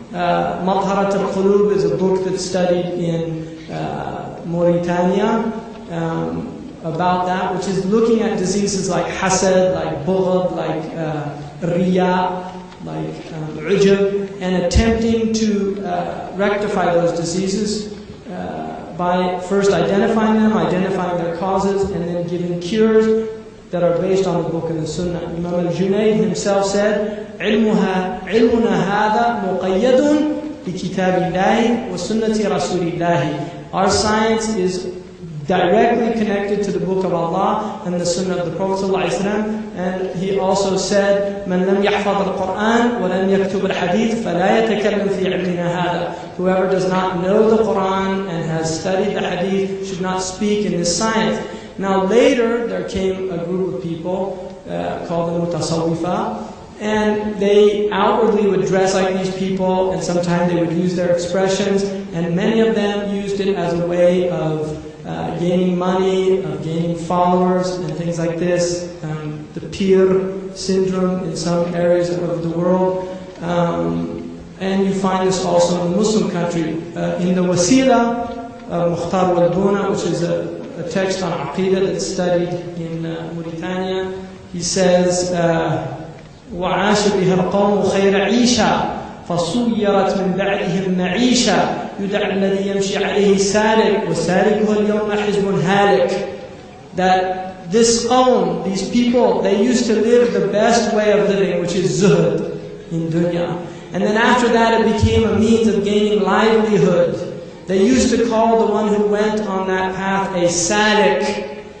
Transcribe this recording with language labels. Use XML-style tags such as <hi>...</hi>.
<en>Madharat al-Qulub is a book that's studied in Mauritania about that, which is looking at diseases like hasad, like bughd, like riya, like ujub, and attempting to rectify those diseases by first identifying them, identifying their causes, and then giving cures that are based on the book and the sunnah. Imam al-Junayd himself said,</en> <ar>عِلْمُنَا هَذَا مُقَيَّدٌ بِكِتَابِ اللَّهِ وَسُنَّةِ رَسُولِ اللَّهِ.</ar> <en>Our science is directly connected to the book of Allah and the sunnah of the Prophet ﷺ. And he also said,</en> <ar>مَنْ لَمْ يَحْفَظ الْقُرْآنِ وَلَمْ يَكْتُبْ الْحَدِيثِ فَلَا يَتَكَلَّمْ فِي عِلْمِنَا هَذَا.</ar> <en>Whoever does not know the Quran and has studied the hadith should not speak in this science. Now later, there came a group of people called the Mutasawwifa, and they outwardly would dress like these people, and sometimes they would use their expressions, and many of them used it as a way of gaining money, of gaining followers, and things like this. The peer syndrome in some areas of the world. And you find this also in the Muslim country. In the Wasila, Mukhtar wal-Buna, which is a text on Aqidah that's studied in Mauritania, he says,</en> <ar>وَعَاشَ بِهَا الْقَوْمُ خَيْرَ عِيشَةٍ فَصُيَّرَتْ مِنْ بَعْدِهِمْ مَعِيشَةً يُدَعَ الَّذِي يَمْشِي عَلَيْهِ سَالِكٌ وَسَالِكُهُ الْيَوْمَ حِزْبٌ هَالِكٌ.</ar> <en>That this qawm, these people, they used to live the best way of living, which is zuhd in dunya. And then after that it became a means of gaining livelihood. They used to call the one who went on that path a salik.</en>